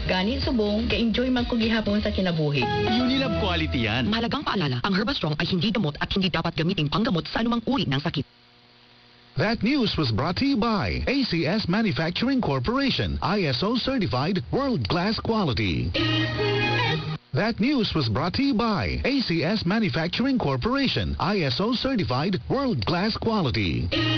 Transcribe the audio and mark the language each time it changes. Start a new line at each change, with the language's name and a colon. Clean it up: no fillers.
Hiligaynon: Gani subong, ka-enjoy man ko gihapon sa kinabuhi.
English: Unilab quality yan.
Filipino: Mahalagang paalala, ang Herbastrong ay hindi gamot at hindi dapat gamitin panggamot sa anumang uri ng sakit.
English: That news was brought to you by ACS Manufacturing Corporation, ISO certified world-class quality. That news was brought to you by ACS Manufacturing Corporation, ISO certified world-class quality.